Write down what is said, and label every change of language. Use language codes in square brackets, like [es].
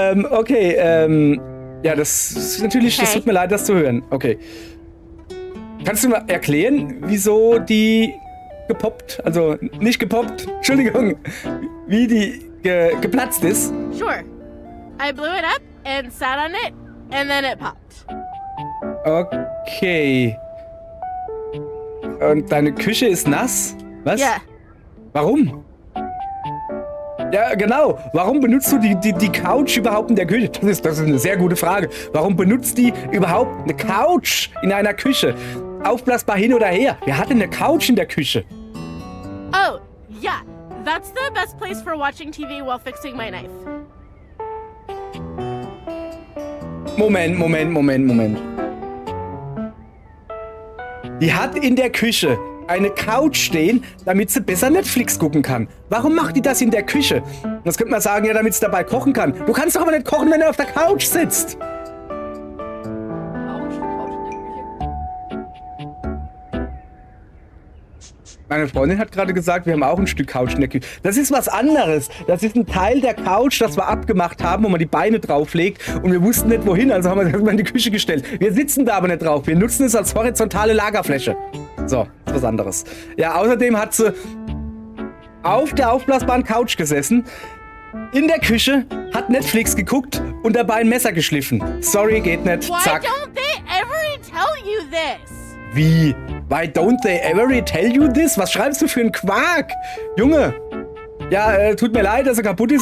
[de] Okay, ja, das ist natürlich, das tut mir leid, das zu hören. Okay. Kannst du mal erklären, wieso die gepoppt, also nicht gepoppt, Entschuldigung, wie die geplatzt ist? [en] Sure. I blew it up and sat on it, and then it popped. Okay. [de] Und deine Küche ist nass? Was? [en] Yeah. [de] Warum? Ja, genau. Warum benutzt du die Couch überhaupt in der Küche? Das ist eine sehr gute Frage. Warum benutzt die überhaupt eine Couch in einer Küche? Aufblasbar hin oder her. Wer hat denn eine Couch in der Küche? [en] Oh, yeah. That's the best place for watching TV while fixing my knife. [de] Moment. Die hat in der Küche eine Couch stehen, damit sie besser Netflix gucken kann. Warum macht die das in der Küche? Das könnte man sagen, ja, damit sie dabei kochen kann. Du kannst doch aber nicht kochen, wenn du auf der Couch sitzt. Meine Freundin hat gerade gesagt, wir haben auch ein Stück Couch in der Küche. Das ist was anderes. Das ist ein Teil der Couch, das wir abgemacht haben, wo man die Beine drauflegt. Und wir wussten nicht wohin, also haben wir es erstmal in die Küche gestellt. Wir sitzen da aber nicht drauf. Wir nutzen es als horizontale Lagerfläche. So, ist was anderes. Ja, außerdem hat sie auf der aufblasbaren Couch gesessen, in der Küche, hat Netflix geguckt und dabei ein Messer geschliffen. Sorry, geht nicht. [en] Why [de] Zack. [en] don't they ever tell you this? [de] Wie? [en] Why don't they ever tell you this? [de] Was schreibst du für einen Quark? Junge. Ja, tut mir leid, dass er kaputt ist,